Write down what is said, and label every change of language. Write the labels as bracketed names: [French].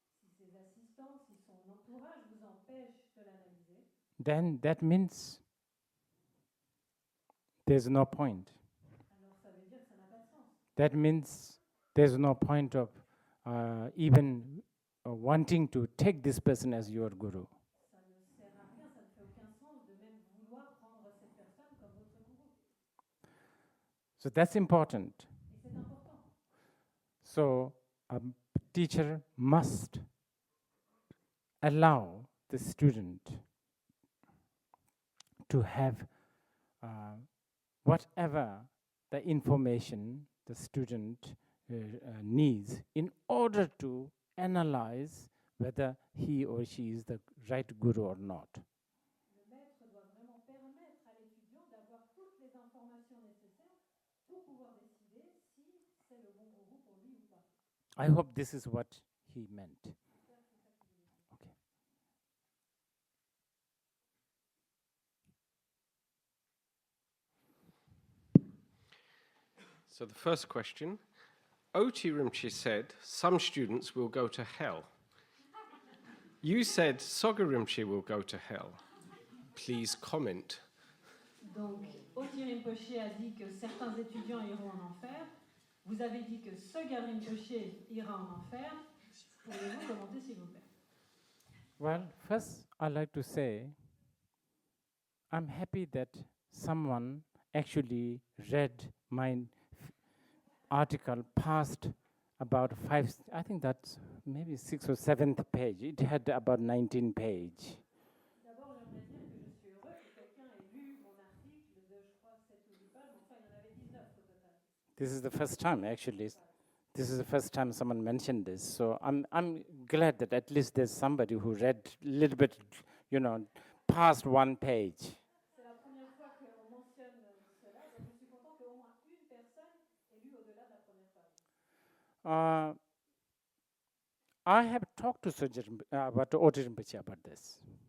[French] Si ses assistants, si son entourage vous empêche de l'analyser, [English] then that means there's no point. [French] alors ça veut dire que ça n'a pas de sens. [English] That means there's no point of even wanting to take this person as your guru. [French] Ça ne sert à rien, ça ne fait aucun sens de même vouloir prendre cette personne comme votre gourou. [English] So that's important. [French] Et c'est important. [English] So a teacher must allow the student to have whatever the information the student needs in order to analyze whether he or she is the right guru or not. [French] Le maître doit vraiment permettre à l'étudiant d'avoir toutes les informations nécessaires pour pouvoir décider si c'est le bon gourou pour lui ou pas. [English] I hope this is what he meant. Okay. So the first question, Oti Rinpoche said, some students will go to hell. You said Soga Rinpoche will go to hell. Please comment. [French] Donc, Oti Rinpoche a dit que certains étudiants iront en enfer. Vous avez dit que Soga Rinpoche ira en enfer. Pourriez-vous commenter, s'il vous plaît? [English] Well, first I'd like to say I'm happy that someone actually read my article past about 5, I think that's maybe 6th or 7th page. It had about 19 pages. [French] D'abord, j'aimerais dire que je suis heureux que quelqu'un ait lu mon article de, je crois, 7 ou 8 pages, mais enfin, il y en avait 19 au total. [English] This is the first time, actually. This is the first time someone mentioned this. So I'm glad that at least there's somebody who read a little bit, past one page. [French] C'est la première fois qu'on mentionne cela, donc je suis content qu'au moins une personne ait lu au-delà de la première page. [English] I have talked to about Oti Rinpoche about this.